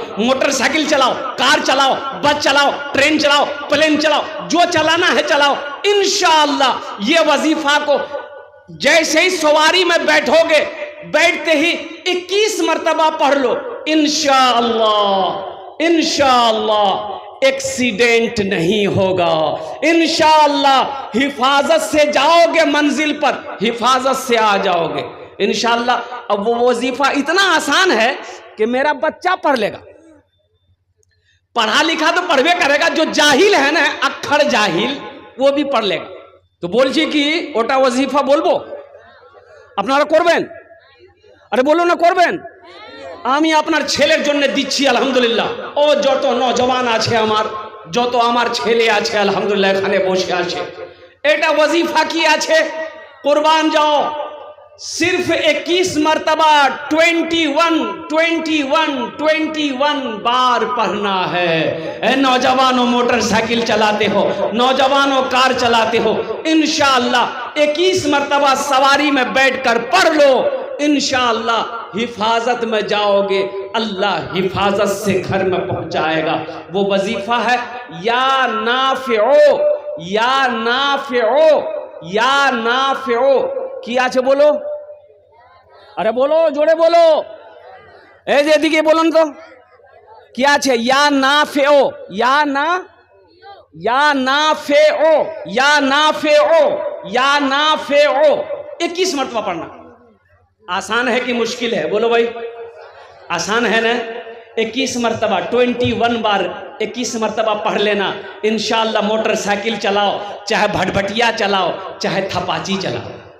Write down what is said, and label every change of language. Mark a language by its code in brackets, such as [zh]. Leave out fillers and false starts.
[hi] Motorcycle चलाओ, car चलाओ, बस चलाओ, ट्रेन चलाओ, प्लेन चलाओ, जो चलाना है चलाओ, इंशाअल्लाह ये वजीफा को जैसे ही सवारी में बैठोगे, बैठते ही 21 मर्तबा पढ़ लो, इंशाअल्लाह इंशाअल्लाह एक्सीडेंट नहीं होगा, इंशाअल्लाह हिफाजत से जाओगे मंजिल पर, हिफाजत से आ जाओगे इंशाअल्लाह। अब वो वजीफा इतना आसान है कि मेरा बच्चा पढ़ लेगा, पढ़ा लिखा तो पढ़वे करेगा, जो जाहिल है ना, अक्षर जाहिल, वो भी पढ़ लेगा। [bn] तो बोलছি কি ওটা ওয়াজিফা বলবো? আপনারা করবেন? আরে বলো না করবেন? আমি আপনার ছেলের জন্য দিচ্ছি আলহামদুলিল্লাহ। ও যত নওজওয়ান আছে আমার, যত আমার ছেলে আছে আলহামদুলিল্লাহ এখানে বসে আছে, এটা ওয়াজিফা কি আছে, কুরবান যাও, [hi] सिर्फ 21 मर्तबा 21 बार पढ़ना है। नौजवानों मोटरसाइकिल चलाते हो, नौजवानों कार चलाते हो, इंशाअल्लाह 21 मर्तबा सवारी में बैठकर पढ़ लो, इंशाअल्लाह हिफाजत में जाओगे, अल्लाह हिफाजत से घर में पहुंचाएगा। वो वजीफा है या नाफिओ, या नाफिओ, या नाफिओ। क्या আছে बोलो? अरे बोलो, जोड़े बोलो, [bn] এদিকে বলুন তো কি আছে? [hi] या नाफिओ, या नाफिओ, या नाफिओ, या नाफिओ। 21 मर्तबा पढ़ना। आसान है कि मुश्किल है? बोलो भाई, आसान है ना? 21 मर्तबा 21 बार 21 मर्तबा पढ़ लेना, इंशाअल्लाह मोटरसाइकिल चलाओ, चाहे भटभटिया चलाओ, चाहे थपाची चलाओ।